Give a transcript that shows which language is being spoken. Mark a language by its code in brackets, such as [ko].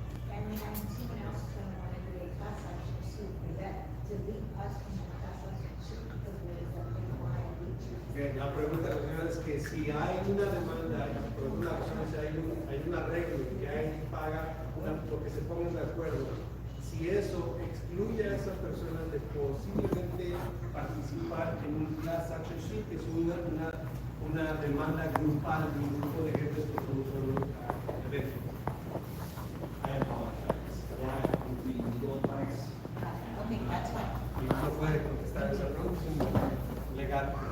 [en] And we have someone else going to want to do a class action suit, does that delete us from the class action suit because we're the IID? [es] Bien, la pregunta de la señora es que si hay una demanda por una persona, si hay un arreglo y hay paga lo que se pongan de acuerdo, si eso excluye a esa persona de posiblemente participar en un class action suit, que es una demanda grupal de un grupo de gente por un solo evento. [en] I apologize. That would be legal advice. Okay, that's fine. [es] Y no puede contestar esa pregunta, es un legal.